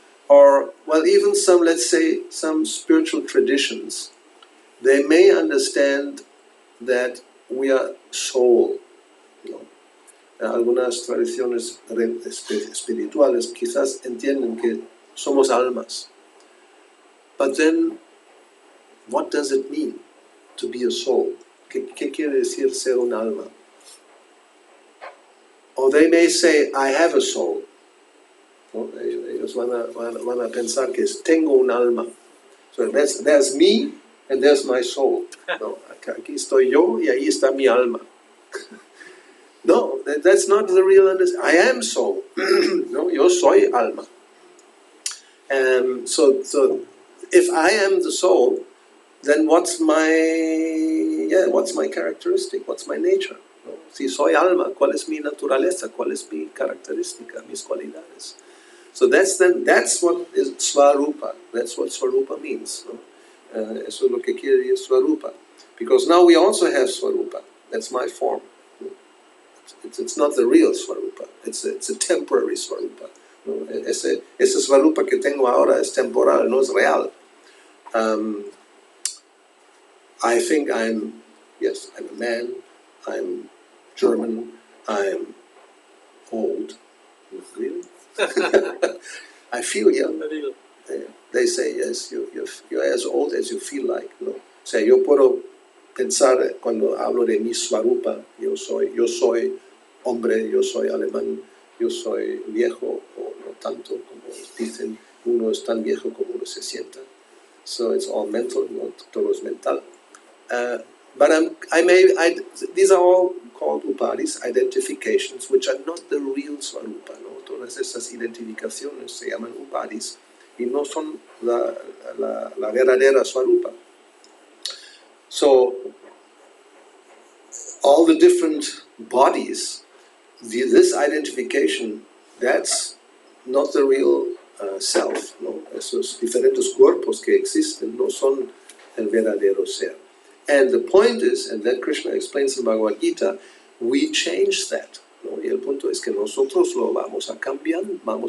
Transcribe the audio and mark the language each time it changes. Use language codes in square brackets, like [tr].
[en] Or, well, even some, let's say, some spiritual traditions, they may understand that we are soul. [es] ¿No? Algunas tradiciones espirituales quizás entienden que somos almas. [en] But then, what does it mean to be a soul? [es] ¿Qué quiere decir ser un alma? [en] Or they may say, I have a soul. [es] ¿No? Ellos van a pensar que tengo un alma. [en] So there's me and there's my soul. [es] No, aquí estoy yo y ahí está mi alma. [en] No, that's not the real understanding. I am soul. [es] No, yo soy alma. [en] So if I am the soul, then what's my characteristic? What's my nature? ¿No? [es] Si soy alma, ¿cuál es mi naturaleza? ¿Cuál es mi característica, mis cualidades? [en] So that's what is Swarupa. That's what Swarupa means. [es] ¿No? Eso es lo que quiere decir Swarupa. [en] Because now we also have Swarupa. That's my form. ¿No? It's not the real Swarupa. It's a temporary Swarupa. ¿No? [es] Ese Swarupa que tengo ahora es temporal, no es real. [en] I think I'm a man, I'm German, I'm old. Really? I feel young. They say, yes, you're as old as you feel like. [es] ¿No? O sea, yo puedo pensar cuando hablo de mi Swarupa, yo soy hombre, yo soy alemán, yo soy viejo, o no tanto, como dicen, uno es tan viejo como uno se sienta. [en] So it's all mental, [es] no todo es mental. [en] But these are all called upadis, identifications, which are not the real Swarupa. ¿No? [es] Todas esas identificaciones se llaman upadis y no son la verdadera Swarupa. [en] So, all the different bodies, this identification, that's not the real self. [es] ¿No? Esos diferentes cuerpos que existen no son el verdadero ser. [en] And the point is, and that Krishna explains in Bhagavad Gita, we change that. [es] ¿No? Y el punto es que nosotros lo vamos cambiando.